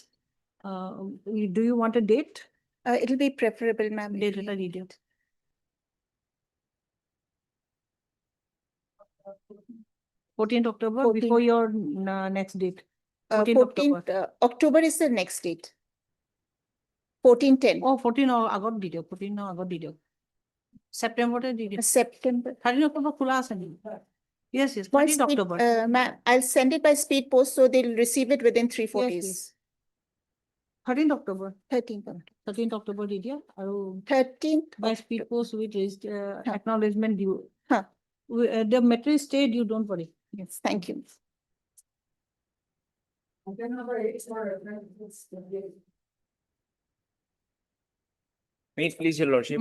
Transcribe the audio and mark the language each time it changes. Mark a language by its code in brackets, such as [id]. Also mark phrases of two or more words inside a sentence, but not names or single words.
[en] Do you want a date? It'll be preferable, ma'am. if Date, we- let me read it. 14th October, 14th. before your next date. 14th October. 14th, October is the next date. 14/10. [as] Oh, 14 আগত দি দিয়ক, 14 আগত দি দিয়ক। September দি দিয়ক। [en] September. [as] 13 October খোলা আছে নেকি? [en] Yes, yes, By 13th speed- October. ma'am, I'll send it by speed post, so they'll receive it within 3-4 Yes, days. yes. 13th October, 13th. [as] 13th October দি দিয়া আৰু [en] 13th. by speed post with acknowledgement due. Huh. The matter is stayed, you don't worry. Yes, thank you. Wait, please, your lordship,